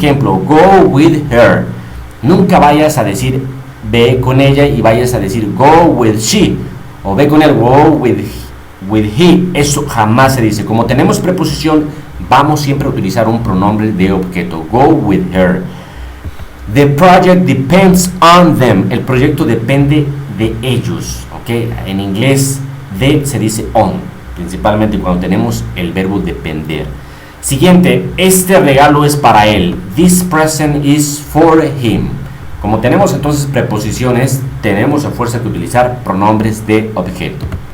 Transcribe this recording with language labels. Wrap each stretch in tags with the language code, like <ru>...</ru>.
<es>Ejemplo,</es> <en>go with her.</en> <es>Nunca vayas a decir ve con ella y vayas a decir</es> <en>go with she.</en> <es>O ve con él,</es> <en>go with he.</en> <es>Eso jamás se dice. Como tenemos preposición, vamos siempre a utilizar un pronombre de objeto.</es> <en>Go with her. The project depends on them.</en> <es>El proyecto depende de ellos. ¿Okay? En inglés,</es> <en>de se dice on.</en> <es>Principalmente cuando tenemos el verbo depender. Siguiente, este regalo es para él.</es> <en>This present is for him.</en> <es>Como tenemos entonces preposiciones, tenemos a fuerza que utilizar pronombres de objeto.</es>